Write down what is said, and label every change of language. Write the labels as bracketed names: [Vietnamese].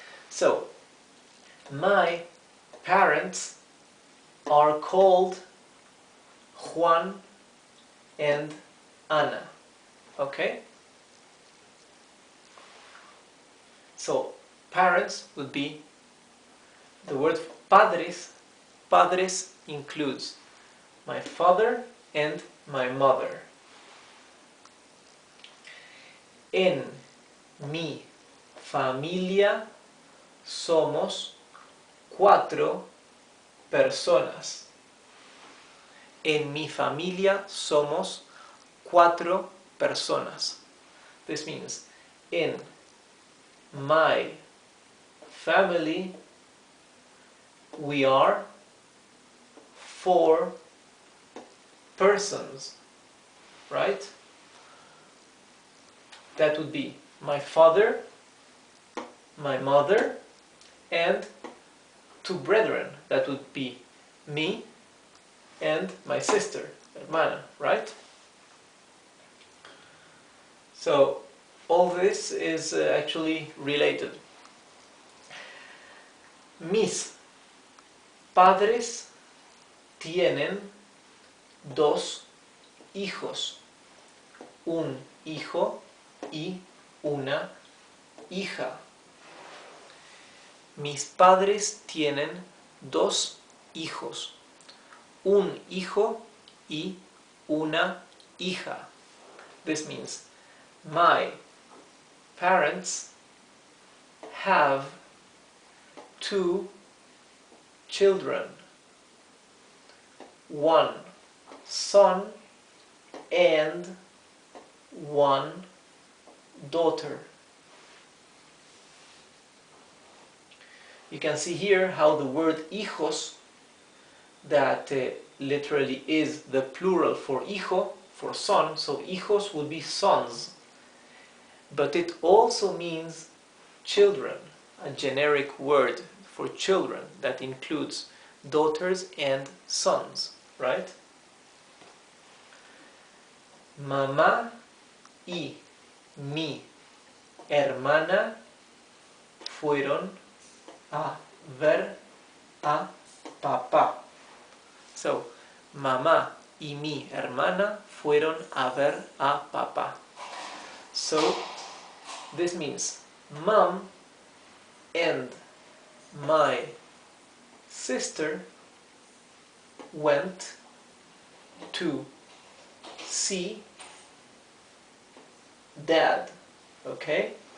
[English] So, my parents are called Juan and Ana. Okay? So, parents would be the word padres. Padres includes my father and my mother. [Spanish] En mi familia somos 4 personas. En mi familia somos 4 personas. [English] This means in my family we are 4 persons, right? That would be my father, my mother, and 2 brethren. That would be me and my sister, hermana, right? So all this is actually related. [Spanish] Mis padres tienen 2 hijos, un hijo y una hija. Mis padres tienen 2 hijos, un hijo y una hija. [English] This means my parents have 2 children, 1 son and 1 daughter. You can see here how the word hijos, that literally is the plural for hijo, for son, so hijos would be sons, but it also means children, a generic word for children that includes daughters and sons, right? [Spanish] Mamá y mi hermana fueron a ver a papá. So, mamá y mi hermana fueron a ver a papá. [English] So, this means mom and my sister went to see dad. Okay?